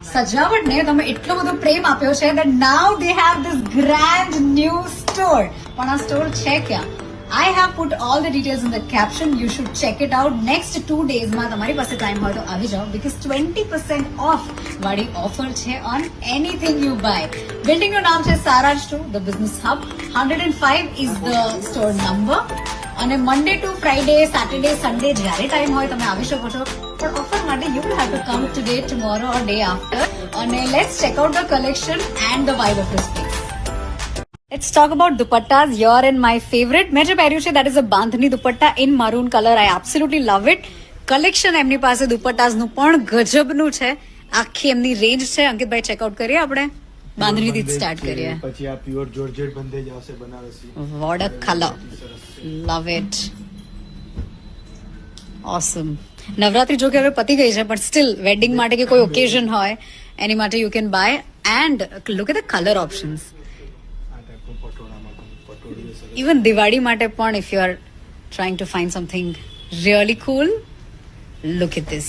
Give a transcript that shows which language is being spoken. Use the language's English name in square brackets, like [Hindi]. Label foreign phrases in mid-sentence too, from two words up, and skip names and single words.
[Gujarati] સજાવટને તમે એટલો બધો પ્રેમ આપ્યો છે [English] that now they have this grand new store. [Gujarati] પણ આ સ્ટોર છે ક્યાં? [English] I have put all the details in the caption. You should check it out. Next 2 days [Gujarati] માં તમારી પાસે ટાઈમ હોય તો આવી જાઓ [English] because 20% off [Gujarati] વાળી ઓફર છે [English] on anything you buy. [Gujarati] બિલ્ડિંગ નું નામ છે સારાજ 2, [English] the business hub. 105 is the store number. [Gujarati] અને [English] Monday to Friday, Saturday, Sunday [Gujarati] જ્યારે ટાઈમ હોય તમે આવી શકો છો. પણ ઓફર માટે [English] you will have to come today, tomorrow or day after. અને let's check out the collection and the vibe of the space. Let's talk about dupattas. Your and my favorite. [Gujarati] મેં જે પહેર્યું છે [English] that is a [Gujarati] બાંધની દુપટ્ટા [English] in maroon color. I absolutely love it. [Gujarati] કલેક્શન એમની પાસે દુપટ્ટાસ નું પણ ગજબનું છે. આખી એમની રેન્જ છે. અંકિતભાઈ ચેકઆઉટ કરીએ આપણે. બાંધણીથી સ્ટાર્ટ કરીએ. પછી આ પ્યોર જોર્જેટ બંધેજ આવશે બનારસી. [English] What a color. Love it. Awesome. [Gujarati] નવરાત્રી જો કે હવે પતી ગઈ છે પણ [English] still wedding [Gujarati] માટે કે કોઈ ઓકેઝન હોય એની માટે [English] you can buy and look at the color options. ઇવન [Gujarati] દિવાળી માટે પણ [English] if you are trying to find something really cool, look at this.